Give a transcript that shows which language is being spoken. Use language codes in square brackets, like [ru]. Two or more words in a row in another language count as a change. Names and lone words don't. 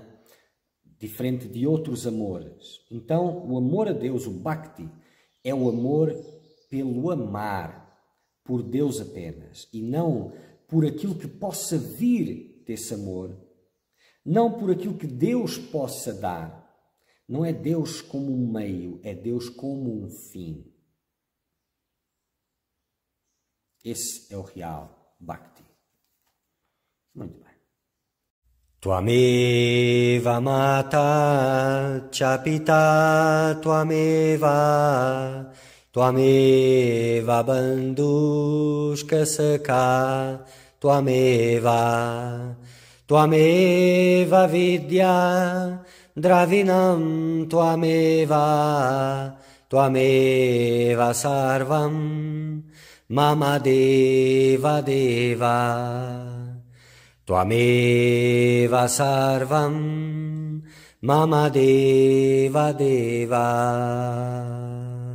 [pt] Diferente de outros amores. Então, o amor a Deus, o Bhakti, é o amor pelo amar, por Deus apenas, e não por aquilo que possa vir desse amor, não por aquilo que Deus possa dar. Não é Deus como um meio, é Deus como um fim. Esse é o real Bhakti. Muito bem. [sa] Tvameva mata cha pita tvameva tvameva bandhushka sakha tvameva tvameva vidya dravinam tvameva tvameva sarvam mama deva deva Tvameva sarvam mama deva deva.